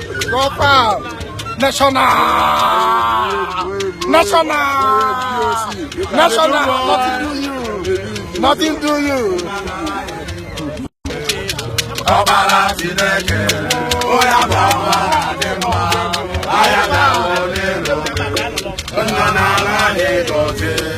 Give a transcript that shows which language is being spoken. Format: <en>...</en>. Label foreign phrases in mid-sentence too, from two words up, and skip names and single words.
<pcm>Go far. National. National. National. Nothing do you. Nothing do you.</pcm> <ig>Ọbara Chineke, onye bụ ọbara dị mma, anya ga-ahụ n'elu, nna na ala na-egozi.</ig>